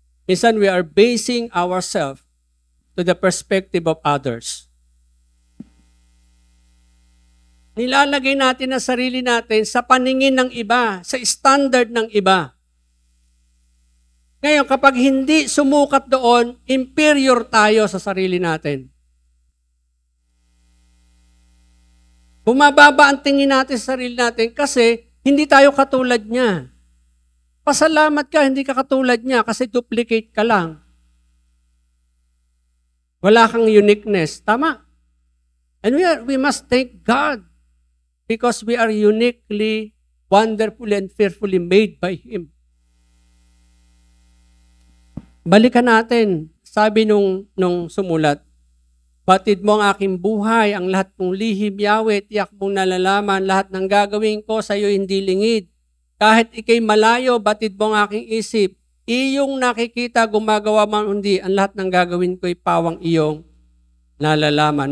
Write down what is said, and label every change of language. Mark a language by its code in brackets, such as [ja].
[en] Minsan we are basing ourselves to the perspective of others. [tl] Nilalagay natin ang sarili natin sa paningin ng iba, sa standard ng iba. Ngayon, kapag hindi sumukat doon, inferior tayo sa sarili natin. Bumababa ang tingin natin sa sarili natin kasi hindi tayo katulad niya. Pasalamat ka, hindi ka katulad niya kasi duplicate ka lang. Wala kang uniqueness. Tama. [en] And we must thank God because we are uniquely, wonderfully, and fearfully made by Him. [tl] Balikan natin, sabi nung sumulat, batid mo ang aking buhay, ang lahat mong lihim, Yahweh, tiyak mong nalalaman, lahat ng gagawin ko sa iyo hindi lingid. Kahit ikay malayo, batid mo ang aking isip, iyong nakikita, gumagawa man hindi, ang lahat ng gagawin ko'y pawang iyong nalalaman.